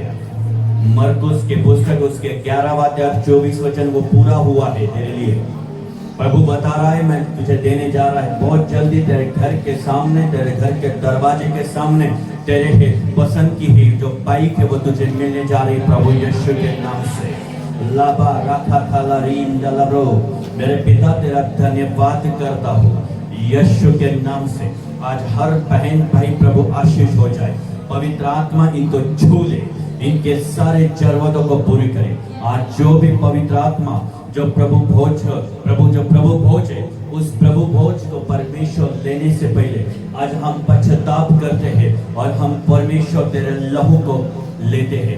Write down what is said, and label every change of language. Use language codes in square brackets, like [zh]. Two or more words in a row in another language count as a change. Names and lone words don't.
[hi] मरकुस के पुस्तक उसके 11-24 वचन वो पूरा हुआ है तेरे लिए. प्रभु बता रहा है मैं तुझे देने जा रहा है बहुत जल्दी. तेरे घर के सामने, तेरे घर के दरवाजे के सामने तेरे पसंद की ही जो बाइक है वो तुझे मिलने जा रही प्रभु यीशु के नाम से. लाबा राखा थाला रीम डलब्रो. मेरे पिता तेरा धन्यवाद करता हूँ यीशु के नाम से. आज हर बहन भाई प्रभु आशीष हो जाए. पवित्र आत्मा इनको छू ले, इनके सारे जरूरतों को पूरी करे. आज जो भी पवित्र आत्मा जो प्रभु भोज है उस प्रभु भोज को परमेश्वर लेने से पहले आज हम पश्चाताप करते हैं और हम परमेश्वर तेरे लहू को लेते हैं.